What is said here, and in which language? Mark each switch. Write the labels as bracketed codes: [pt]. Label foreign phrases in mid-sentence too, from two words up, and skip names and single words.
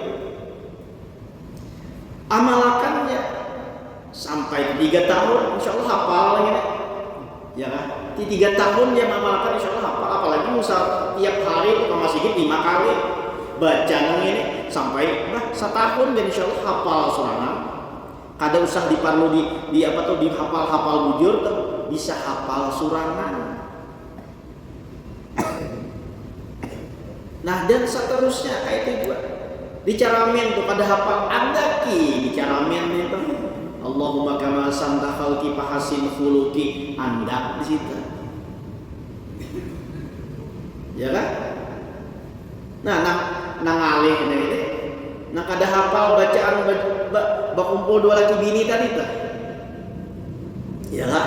[bjn] Amalkannya sampai 3 tahun, [ar] إن شاء الله [bjn] hafal lagi. Ya kan? Di 3 tahun dia mengamalkan [ar] إن شاء الله [bjn] hafal. Apalagi misal tiap hari itu ke masjid 5 kali baca ini sampai setahun dan [ar] إن شاء الله [bjn] hafal surangan. Kada usah diperlu di apa tuh dihafal bujur tuh bisa hafal surangan. Nah dan seterusnya kayak itu juga. Bicara men tuh kada hafal ada ki bicara men itu. [ar] اللهم كما أحسنت خلقي فحسن خلقي [bjn] anda di situ. Ya kan? Nah, nang alih ini. Nah kada hafal bacaan bakumpul 2 laki bini tadi tuh. Ya kan?